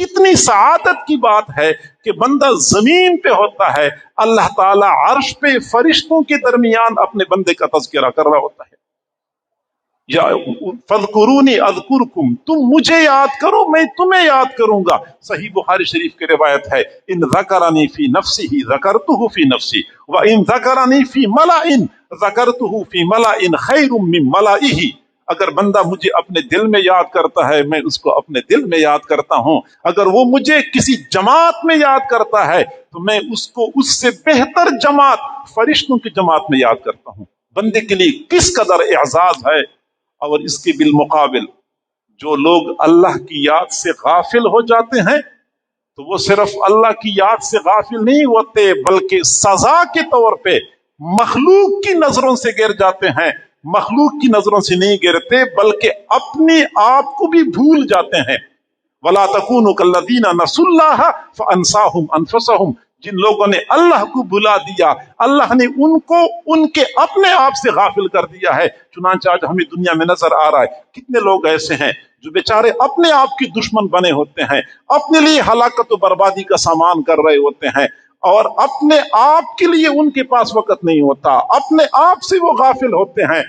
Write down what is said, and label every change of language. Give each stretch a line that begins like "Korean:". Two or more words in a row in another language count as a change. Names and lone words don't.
Urdu: کتنی سعادت کی بات ہے کہ بندہ زمین پہ ہوتا ہے، اللہ تعالی عرش پہ فرشتوں کے درمیان اپنے بندے کا تذکرہ کر رہا ہوتا ہے۔
Arabic: یا فذکرونی اذکرکم،
Urdu: تم مجھے یاد کرو میں تمہیں یاد کروں گا۔ صحیح بخاری شریف کی روایت ہے،
Arabic: ان ذکرنی فی نفسہ ذکرتہ فی نفسی وان ذکرنی فی ملأ ذکرتہ فی ملأ خیر من ملئہ۔
Urdu: اگر بندہ مجھے اپنے دل میں یاد کرتا ہے میں اس کو اپنے دل میں یاد کرتا ہوں، اگر وہ مجھے کسی جماعت میں یاد کرتا ہے تو میں اس کو اس سے بہتر جماعت فرشتوں کی جماعت میں یاد کرتا ہوں۔ بندے کے لیے کس قدر اعزاز ہے، اور اس کے بالمقابل جو لوگ اللہ کی یاد سے غافل ہو جاتے ہیں تو وہ صرف اللہ کی یاد سے غافل نہیں ہوتے بلکہ سزا کے طور پہ مخلوق کی نظروں سے گر جاتے ہیں۔ مخلوق کی نظروں سے نہیں گرتے بلکہ اپنے آپ کو بھی بھول جاتے ہیں۔
Arabic: وَلَا تَكُونُوا كَالَّذِينَ نَسُوا اللَّهَ فَأَنسَاهُمْ أَنفُسَهُمْ،
Urdu: جن لوگوں نے اللہ کو بھلا دیا، اللہ نے ان کو ان کے اپنے آپ سے غافل کر دیا ہے۔ چنانچہ آج ہمیں دنیا میں نظر آ رہا ہے کتنے لوگ ایسے ہیں جو بیچارے اپنے آپ کے دشمن بنے ہوتے ہیں، اپنے لیے ہلاکت و بربادی کا سامان کر رہے ہوتے ہیں، اور اپنے آپ کے لیے ان کے پاس وقت نہیں ہوتا، اپنے آپ سے وہ غافل ہوتے ہیں۔